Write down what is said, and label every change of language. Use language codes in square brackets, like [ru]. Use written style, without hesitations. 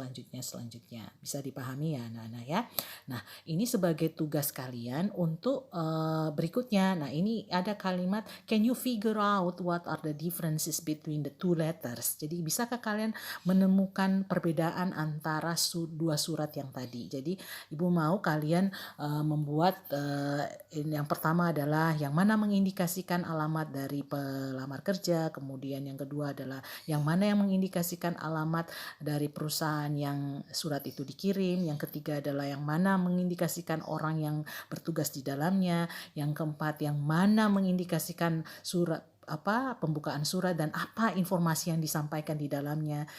[id] Bisa dipahami ya anak-anak ya. Nah, ini sebagai tugas kalian untuk berikutnya. Nah, ini ada kalimat [en] can you figure out what are the differences between the two letters. [id] Jadi bisakah kalian menemukan perbedaan antara dua surat yang tadi. Jadi Ibu mau kalian membuat yang pertama adalah yang mana mengindikasikan alamat dari pelamar kerja, kemudian yang kedua adalah yang mana yang mengindikasikan alamat dari perusahaan yang surat itu dikirim, yang ketiga adalah yang mana mengindikasikan orang yang bertugas di dalamnya, yang keempat yang mana mengindikasikan surat pembukaan surat dan apa informasi yang disampaikan di dalamnya.